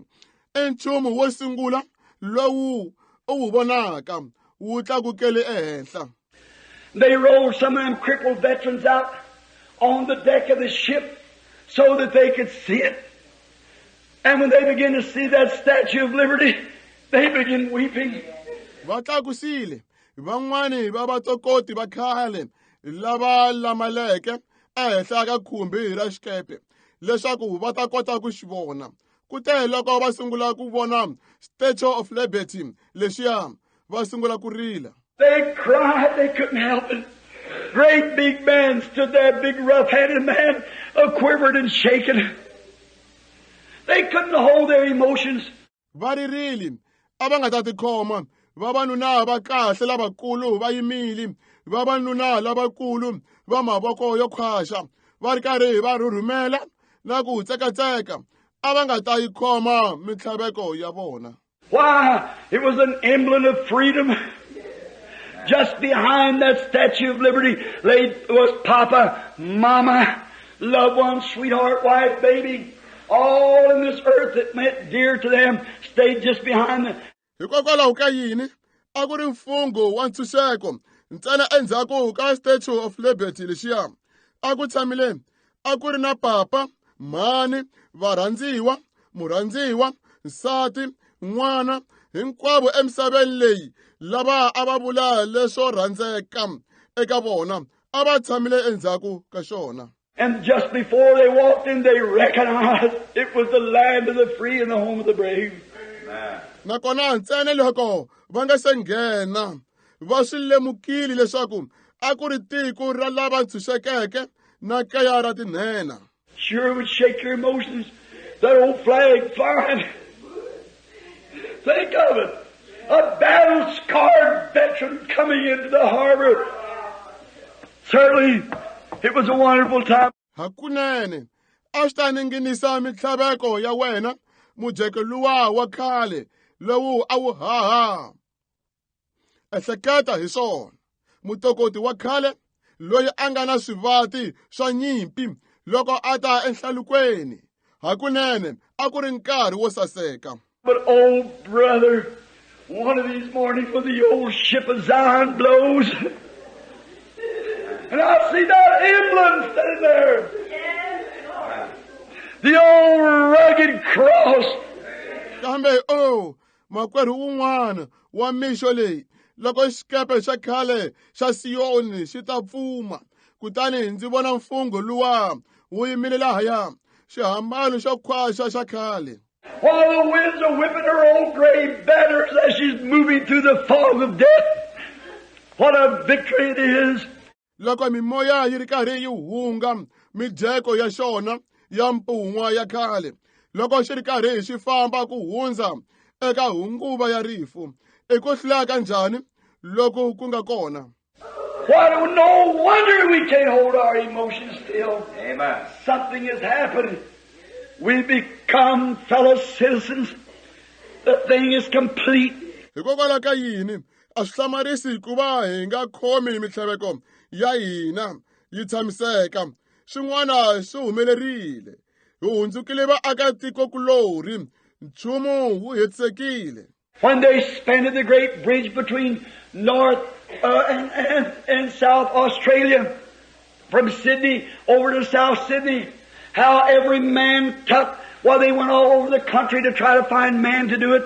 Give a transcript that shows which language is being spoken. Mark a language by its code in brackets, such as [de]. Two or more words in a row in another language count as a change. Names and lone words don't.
[ts] I nchumu wo sungula lowu u wu vonaka wu tlakukele ehenhla. [en] They rolled some of them crippled veterans out on the deck of the ship so that they could see it. And when they begin to see that Statue of Liberty, they begin weeping. [ts] Va tlakusile van'wani va vatokoti va khale lava lamaleke ehenhla ka khumbi ra xikepe leswaku va ta kota ku xi vona. Kute loko va sungula ku vona Statue of Liberty lexiya va sungula ku rila. [en] They cried, they couldn't help it. Great big man stood there, big rough-handed man, quivered and shaken. They couldn't hold their emotions. [ts] Va ririle, a va nga ta tikhoma, vavanuna va kahle lavakulu va yimile, vavanuna lavakulu va mavoko yo khwaxa, va ri karhi va rhurhumela na ku tsekatseka, a va nga ta yi khoma mintlhaveko ya vona. [en] Why? It was an emblem of freedom. Just behind that Statue of Liberty was Papa, Mama, loved one, sweetheart, wife, baby. All in this earth that meant dear to them stayed just behind them. [ts] Hikokwalaho ka yini a ku ri mfungho wa ntshunxeko ntsena endzhaku ka Statue of Liberty lexiya. A ku tshamile a ku ri na papa, mhani, varhandziwa, murhandziwa, nsati, n'wana, hinkwavo emisaveni leyi lava a va vula leswo rhandzeka eka vona a va tshamile endzhaku ka xona. [en] And just before they walked in, they recognized it was the land of the free and the home of the brave. [ts] Nakona ntsena loko va nga se nghena va swi lemukile leswaku a ku ri tiko ra lava ntshunxekeke na kaya ra tinhena. [en] Sure would shake your emotions. That old flag flying. Think of it. A battle-scarred veteran coming into the harbor. Certainly, it was a wonderful time. [ts] Hakunene, a swi ta ninginisa mitlhaveko ya wena, mujeko luwa wa khale, lowu a wu haha. Ehleketa hi swona, mutokoti wa khale, loyi a nga na swivati swa nyimpi, loko a ta enhlalukweni. Hakunene, a ku ri nkarhi wo saseka. [en] But oh, brother, one of these mornings when the old ship of Zion blows, and I see that emblem sitting there. The old rugged cross. [ts] Kambe makwerhu un'wana wa mixo leyi, loko xikepe xa khale xa Siyoni xi ta pfuma, kutani ndzi vona mfungho luwa wu yimile lahaya, xihambano xo khwaxa xa khale. [en] While the winds are whipping her old gray banners as she's moving through the fog of death. What a victory it is. [ts] Loko mimoya yi ri karhi yi hunga mijeko ya xona ya mpun'wa ya khale, loko xi ri karhi xi famba ku hundza eka hunguva ya rifu, eku hlula kanjhani loko ku nga kona. [en] Why, no wonder we can't hold our emotions still. Amen. Something has happened. We become fellow citizens. The thing is complete. [ts] Hikokwalaho ka yini a swi hlamarisi ku va hi nga khomi mitlhaveko ya hina yi tshamiseka. Swin'wana swi humelerile. Hi hundzukile vaakatikokulorhi. Nchumu wu hetisekile. [en] When they expanded the great bridge between North and South Australia, from Sydney over to South Sydney, how every man took, well, they went all over the country to try to find man to do it.